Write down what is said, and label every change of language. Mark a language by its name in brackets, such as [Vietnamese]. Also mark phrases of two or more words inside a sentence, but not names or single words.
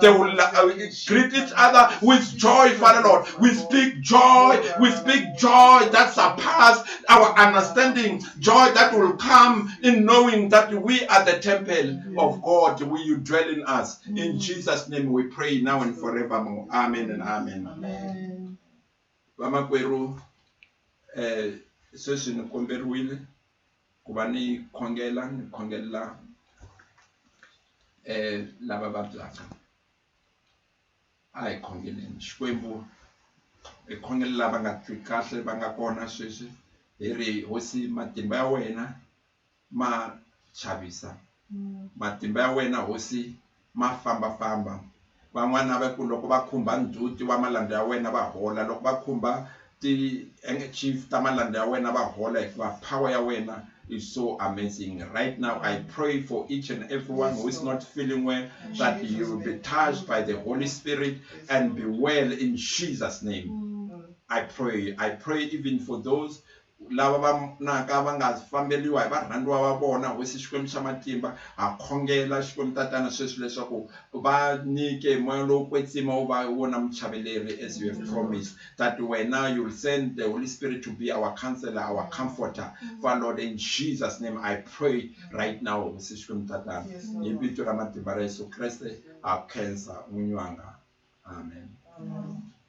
[English] They will greet each other with joy, Father Lord. We speak joy. We speak joy that surpasses our understanding. Joy that will come in knowing that we are the temple of God. Will you dwell in us? In Jesus' name we pray now and forevermore. Amen and amen. [Tsonga] Vamakweru, sweswi ni komberiwile ku va ni khongela lava vabyaka. A hi khongeleni Xikwembu hi khongela lava nga twi kahle va nga kona sweswi hi ri Hosi matimba ya wena ma chavisa. Matimba ya wena Hosi ma famba. Van'wana va ku loko va khumba ndzhuti wa malanda ya wena va hola, loko va khumba ti chief ta malanda ya wena va hola hikuva power ya wena [English] is so amazing. Right now I pray for each and everyone who is not feeling well that you will be touched by the Holy Spirit and be well in Jesus' name. I pray even for those [Tsonga] lava va naka va nga fambeliwa hi varhandziwa va vona Hosi Xikwembu xa matimba ha khongela Xikwembu tatana sweswi leswaku va nyike moya lowu kwetsima wu va wona muchaveleri [English] as you have promised that wena you will send the Holy Spirit to be our counselor, our comforter. Father Lord, in Jesus' name I pray right now [Tsonga] Hosi Xikwembu tatana hi vito ra matimba ra Yesu Kreste ha khensa n'winyi wanga. Amen.